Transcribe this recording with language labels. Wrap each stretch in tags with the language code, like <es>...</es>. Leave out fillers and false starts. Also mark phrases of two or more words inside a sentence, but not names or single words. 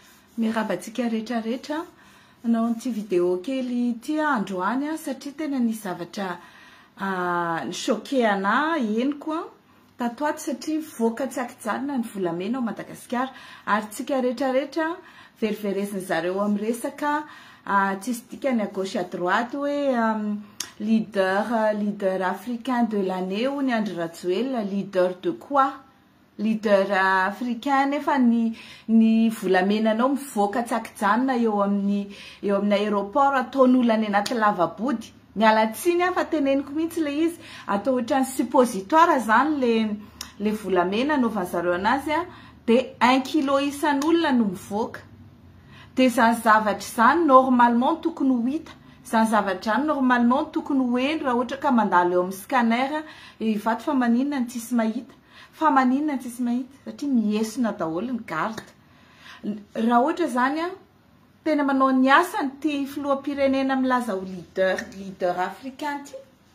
<mg>Mirabatsika rehetrarehetra anao an'ity vidéo kely ity androany satria tena nisy zavatra choqué ana henoko tatoato satria voaka tsy akijanona ny volamena ao Madagasikara ary tsika rehetrarehetra veriveresiny zareo amin'ny resaka tsisy dikany</mg> <fr>à gauche à droite</fr> <mg>hoe</mg> <fr>leader africain de l'année ou</fr> <mg>ny Andry Rajoelina</mg> <fr>leader de quoi? Leader africain</fr> <mg>nefa ny volamenanao mivoaka tsy akijanona eo amin'ny aéroport ataon'olona any anaty lavabody miala tsiny fa teneniko mihitsy le izy atao ohatran'ny suppositoire zany le volamena anaovany zareo anazy de 1 kilo isan'olona no mivoaka de zany zavatra zany normalement tokony ho hita zany zavatra zany normalement tokony ho eny raha ohatra ka mandalo eo amin'ny scanner ivato fa maninona ny tsisy mahita fa maninona ny tsisy mahita satria miesona daholo ny garde raha ohatra zany tena manao ny asany ty filoham-pirenena milaza ho leader africain ty</mg>